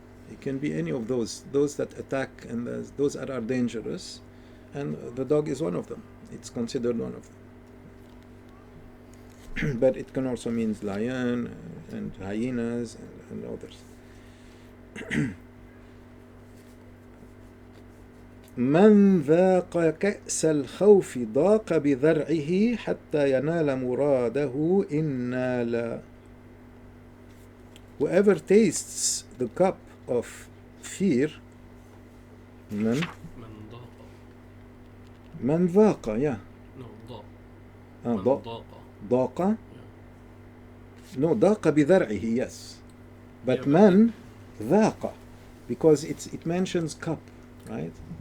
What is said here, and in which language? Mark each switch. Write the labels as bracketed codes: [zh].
[en] It can be any of those that attack, and those that are dangerous, and the dog is one of them. It's considered one of them. But it can also mean lion and hyenas and others. [ar] من ذاق كأس الخوف ضاق بذرعه حتى ينال مراده إن نال. [en] Whoever tastes the cup of fear, [ar] من ذاق, [en] yeah. No, [ar] ضاق. [en] No, [ar] ضاق بذرعه, [en] yes. But [ar] من ذاق, [en] because it mentions cup, right?